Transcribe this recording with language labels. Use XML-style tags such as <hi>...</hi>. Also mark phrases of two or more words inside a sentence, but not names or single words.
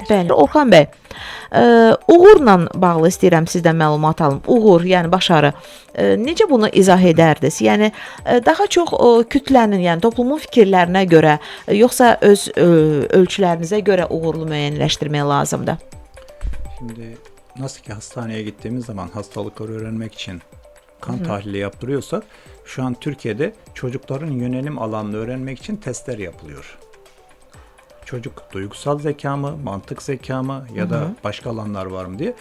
<az>Bəli, Orxan bəy, uğurla bağlı istəyirəm sizdən məlumat alım. Uğur, yəni başarı. Necə bunu izah edərdiniz? Yəni daha çox kütlənin, yəni toplumun fikirlərinə görə, yoxsa öz ölçülərinizə görə uğurlu müəyyənləşdirmək lazımdır?</az> <tr>Şimdi nasıl ki hastaneye gittiğimiz zaman hastalıkları öğrenmek için kan tahlili yaptırıyorsak, şu an Türkiye'de çocukların yönelim alanını öğrenmek için testler yapılıyor. Çocuk duygusal zeka mı, mantık zeka mı ya da başka alanlar var mı diye.</tr>